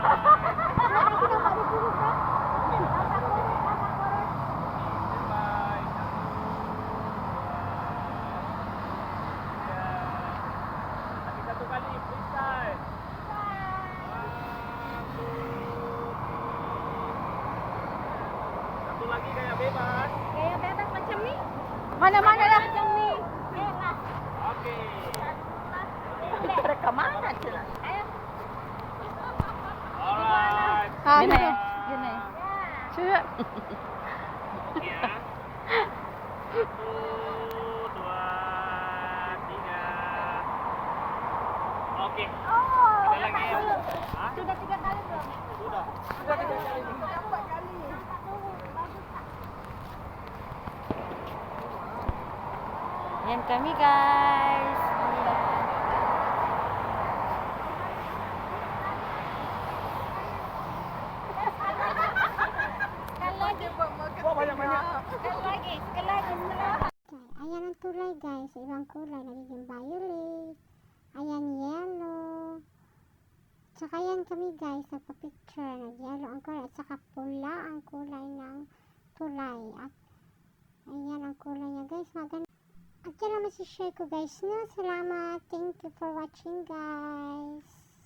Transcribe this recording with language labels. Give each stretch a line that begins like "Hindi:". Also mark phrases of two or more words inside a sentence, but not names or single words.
Malay: Satu kali freestyle. Satu lagi kayak bebas. Kayak bebas macam ni. Mana-mana lah. Macam ni. Bebas. Oke. Rekaman sila. Ayo. Alright.
Filipino: Yun na yun. Yun na yun. Suya.
Malay: Ya. Satu, dua, tiga. Oke. Oh, Ada lagi. Hah? sudah 3 kali belum? Sudah. Sudah 3 kali.
Filipino: Yan kami guys.
Malay: Sekali lagi.
Filipino: ayan ang tulay guys. Ibang kulay, nagiging violet. Ayan yellow. Tsaka yan kami guys, nagpa-picture. Nag-yellow ang kulay at saka pula ang kulay ng tulay. At ayan ang kulay niya guys, maganda. At yan naman si share ko guys, no? Salamat.
English: Thank you for watching guys.